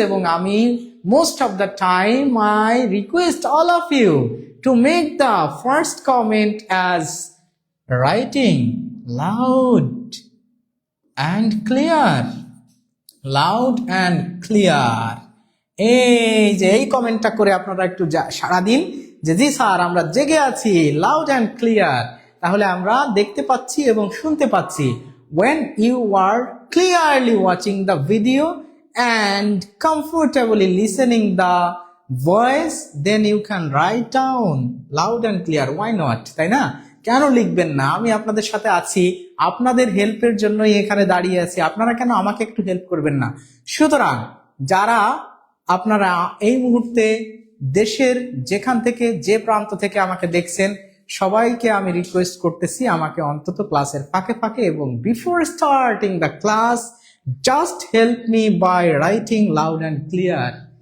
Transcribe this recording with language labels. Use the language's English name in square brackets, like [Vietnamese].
[Bangla] এবং আমি [English] Most of the time I request all of you to make the first comment as writing loud and clear, loud and clear। [Bangla] এই যে এই কমেন্টটা করে আপনারা একটু সাড়া দিন যে জি স্যার আমরা জেগে আছি, [English] Loud and clear. [Bangla] তাহলে আমরা দেখতে পাচ্ছি এবং শুনতে পাচ্ছি। [English] when you are clearly watching the video and comfortably listening the voice, then you can write down loud and clear, why not? [Bangla] তাই না? কেন লিখবেন না? আমি আপনাদের সাথে আছি, আপনাদের হেল্পের জন্যই এখানে দাঁড়িয়ে আছি। আপনারা কেন আমাকে একটু হেল্প করবেন না? সুতরাং যারা আপনারা এই মুহূর্তে দেশের যেখান থেকে, যে প্রান্ত থেকে আমাকে দেখছেন, সবাইকে আমি রিকোয়েস্ট করতেছি আমাকে অন্তত ক্লাসের ফাঁকে ফাঁকে এবং [English] Before starting the class just help me by writing loud and clear.